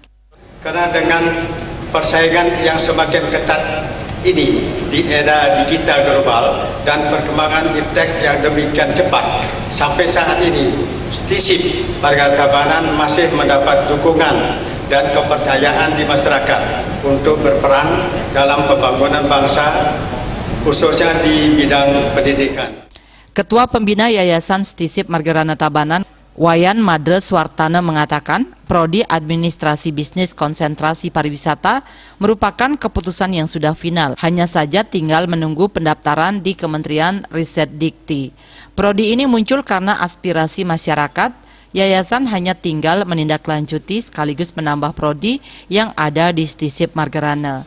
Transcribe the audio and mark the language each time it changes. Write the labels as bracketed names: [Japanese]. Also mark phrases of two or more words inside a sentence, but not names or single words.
[Indonesian] Karena dengan persaingan yang semakin ketat ini di era digital global dan perkembangan iptek yang demikian cepat, sampai saat ini STISIP Margarana Tabanan masih mendapat dukungan dan kepercayaan di masyarakat untuk berperan dalam pembangunan bangsa, khususnya di bidang pendidikan. Ketua Pembina Yayasan STISIP Margarana Tabanan, Wayan Madre Suwartana mengatakan, Prodi Administrasi Bisnis Konsentrasi Pariwisata merupakan keputusan yang sudah final. Hanya saja tinggal menunggu pendaftaran di Kementerian Riset Dikti. Prodi ini muncul karena aspirasi masyarakat. Yayasan hanya tinggal menindaklanjuti sekaligus menambah prodi yang ada di STISIP Margarana.